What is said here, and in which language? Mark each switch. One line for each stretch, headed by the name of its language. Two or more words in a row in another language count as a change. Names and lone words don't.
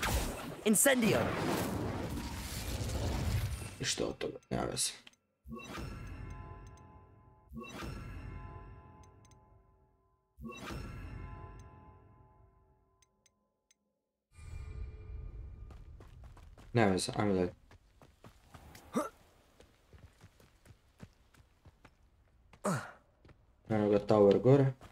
Croatian: Incendio. I što od toga? Nema veze. Nema veze, ajmo dalje. Eno ga tower gore.